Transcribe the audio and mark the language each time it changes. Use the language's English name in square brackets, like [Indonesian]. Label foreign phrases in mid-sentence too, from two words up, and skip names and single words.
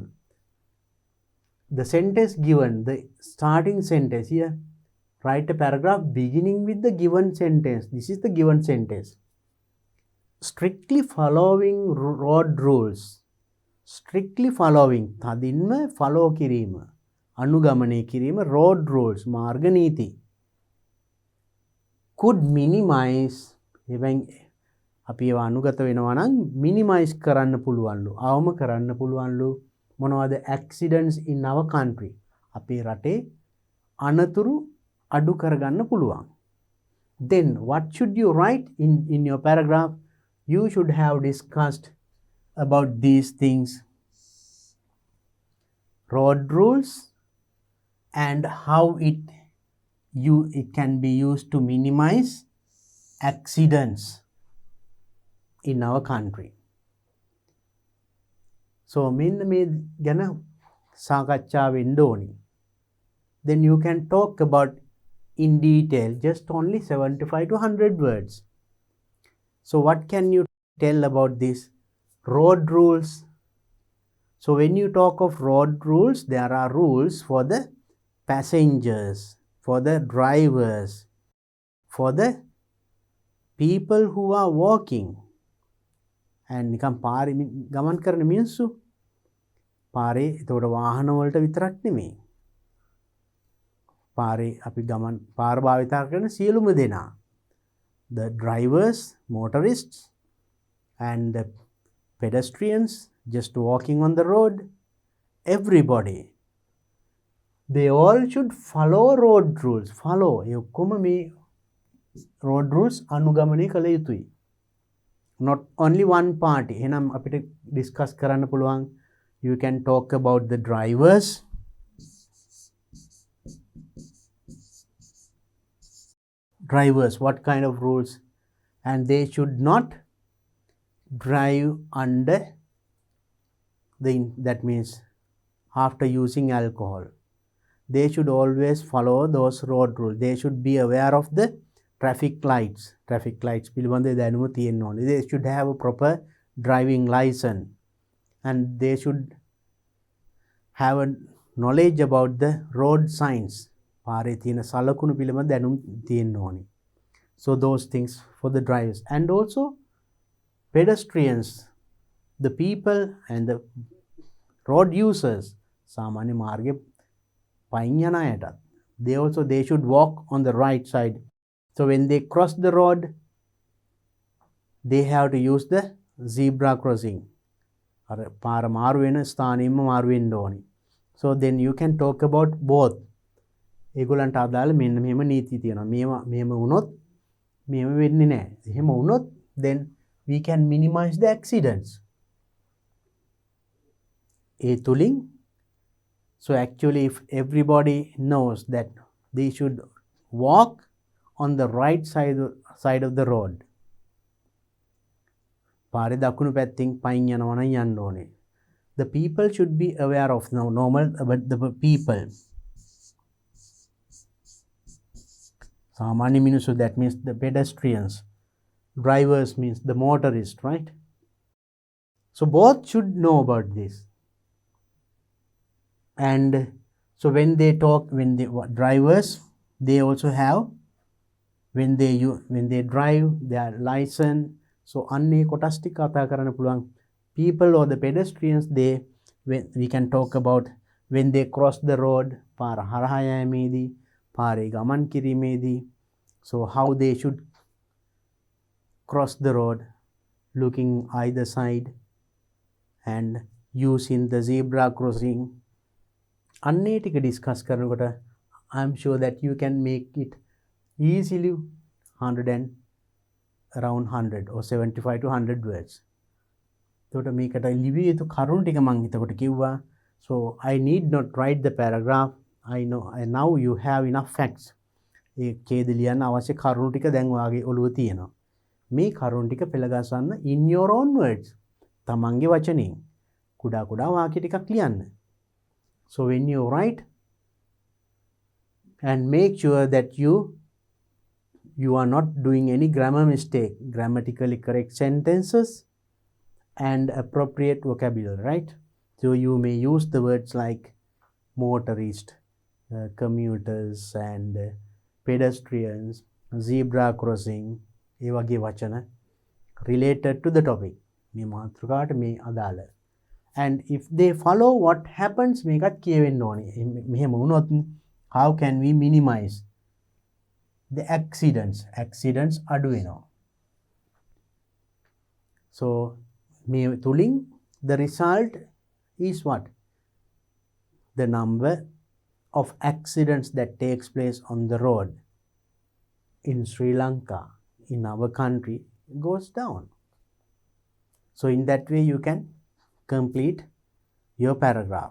[English] The sentence given, the starting sentence here, write a paragraph beginning with the given sentence. This is the given sentence. Strictly following road rules. Strictly following. [Sinhala] තදින්ම follow කිරීම. අනුගමනය කිරීම [English] road rules. [Sinhala] මාර්ග නීති. [English] Could minimize. [Sinhala] අපි ඒවා අනුගත වෙනවා නම් minimize කරන්න පුළුවන්ලු. අවම කරන්න පුළුවන්ලු. මොනවද? [English] Accidents in our country. [Sinhala] අපේ රටේ අනතුරු අඩු කරගන්න පුළුවන්. [English] Then what should you write in your paragraph? You should have discussed about these things. Road rules and how it can be used to minimize accidents in our country. [Sinhala] So මෙන්න මේ ගැන සාකච්ඡා වෙන්න ඕනි. [English] Then you can talk about in detail just only 75 to 100 words. So what can you tell about this? Road rules. So when you talk of road rules, there are rules for the passengers, for the drivers, for the people who are walking. [Sinhala] And නිකම් පාරේ ගමන් කරන මිනිස්සු පාරේ එතකොට වාහන වලට විතරක් නෙමෙයි. පාරේ අපි ගමන් පාර භාවිතා කරන සියලුම දෙනා. [English] The drivers, motorists and the pedestrians just walking on the road, everybody, they all should follow road rules. Follow. [Sinhala] ඒ ඔක්කොම මේ [English] road rules [Sinhala] අනුගමනය කළ යුතුයි. [English] Not only one party. [Sinhala] එහෙනම් අපිට discuss කරන්න පුළුවන්. [English] You can talk about the drivers. Drivers, what kind of rules? And they should not drive under that means after using alcohol. They should always follow those road rules. They should be aware of the traffic lights. Traffic lights [Sinhala] පිළිබඳ දැනුම තියෙන්න ඕනේ. [English] They should have a proper driving license. And they should have a knowledge about the road signs. [Sinhala] පාරේ තියෙන සලකුණු පිළිබඳ දැනුම් තියෙන්න ඕනේ. [English] So those things for the drivers. And also pedestrians, the people and the road users, [Sinhala] සාමාන්‍ය මාර්ගයේ පයින් යන අයටත් [English] they should walk on the right side. So when they cross the road, they have to use the zebra crossing. [Sinhala] අර පාර මාරු වෙන ස්ථානෙින්ම මාරු වෙන්න ඕනි. [English] So then you can talk about both. [Sinhala] ඒගොල්ලන්ට අදාළ මෙන්න මෙහෙම නීති තියෙනවා. මෙහෙම වුණොත් මෙහෙම වෙන්නේ නැහැ. එහෙම වුණොත් [English] then we can minimize the accidents. [Sinhala] ඒ තුලින් [English] so actually if everybody knows that they should walk on the right side of the road. [Sinhala] පාරේ දකුණු පැත්තෙන් පයින් යනවා නම් යන්න ඕනේ. [English] The people should be aware of but the people. [Sinhala] සාමාන්‍ය මිනිස්සු, [English] that means the pedestrians. Drivers means the motorist, right? So both should know about this. And so when they drivers, they also have, when they drive their license. [Sinhala] So අන්නේ කොටස් ටික කතා කරන්න පුළුවන්. [English] People or the pedestrians, we can talk about when they cross the road, [Sinhala] පාර හරහා යෑමේදී, පාරේ ගමන් කිරීමේදී, [English] so how they should cross the road, looking either side and using the zebra crossing. [Sinhala] අන්නේ ටික discuss කරනකොට [English] I'm sure that you can make it easily around 100 or 75 to 100 words. [Sinhala] එතකොට මේකට ලිවිය යුතු කරුණු ටික මම හිතකොට කිව්වා. [English] So I need not write the paragraph. I know and now you have enough facts. [Sinhala] ඒ ඡේද ලියන්න අවශ්‍ය කරුණු ටික දැන් ඔයාගේ ඔළුවේ තියෙනවා. මේ කරුණු ටික පෙළගස්වන්න [English] in your own words. [Sinhala] තමන්ගේ වචනෙන් කුඩා වාක්‍ය ටිකක් ලියන්න. [English] So when you write, and make sure that you are not doing any grammar mistake, grammatically correct sentences and appropriate vocabulary, right? So you may use the words like motorist, commuters and pedestrians, zebra crossing, [Sinhala] ඒ වගේ වචන [English] related to the topic. [Sinhala] මේ මාතෘකාවට මේ අදාළ. [English] And if they follow what happens, [Sinhala] මේකත් කියවෙන්න ඕනේ. මෙහෙම වුණොත් [English] how can we minimize the accidents [Sinhala] අඩු වෙනවා. [English] So [Sinhala] මේ තුලින් [English] the result is what? The number of accidents that takes place on the road in Sri Lanka, in our country, goes down. So in that way you can complete your paragraph.